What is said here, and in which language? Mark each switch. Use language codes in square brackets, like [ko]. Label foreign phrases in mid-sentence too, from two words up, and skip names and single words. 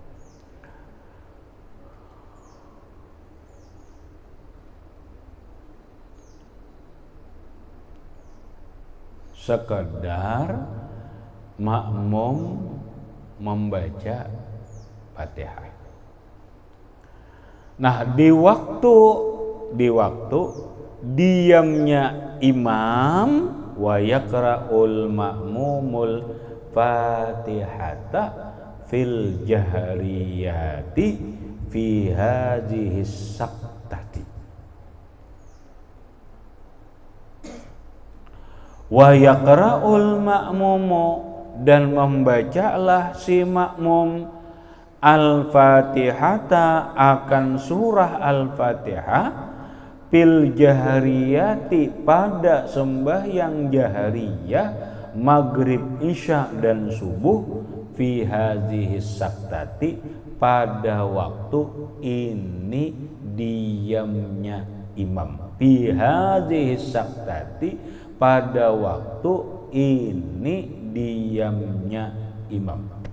[ms] Sekadar makmum membaca Fatihah. Nah, di waktu diamnya imam [ar] ويقرأ المأموم الفاتحة في الجهرية في هذه السكتة. ويقرأ المأموم [ms] dan membacalah si makmum Al-Fatihata akan surah Al-Fatihah [ar] في الجهرية [ms] pada sembahyang jahriyah maghrib isya dan subuh [ar] في هذه السكتة [ms] pada waktu ini diamnya imam [ar] في هذه السكتة [ms] pada waktu ini diamnya imam.